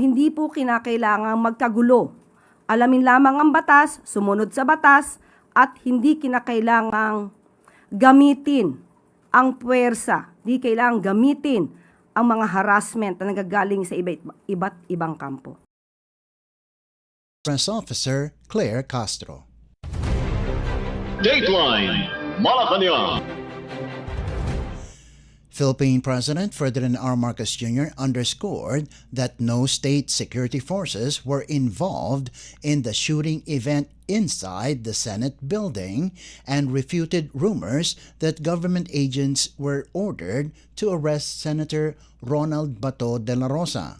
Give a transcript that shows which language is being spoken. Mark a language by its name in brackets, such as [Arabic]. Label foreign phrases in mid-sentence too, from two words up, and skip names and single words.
[Filipino] Hindi po kinakailangang magkagulo. Alamin lamang ang batas, sumunod sa batas, at hindi kinakailangang gamitin ang puwersa. Hindi kailangang gamitin ang mga harassment na nagagaling sa iba't ibang kampo. [English] Press Officer Claire Castro. Dateline Malacañang. Philippine President Ferdinand R. Marcos Jr. underscored that no state security forces were involved in the shooting event inside the Senate building and refuted rumors that government agents were ordered to arrest Senator Ronald Bato de la Rosa.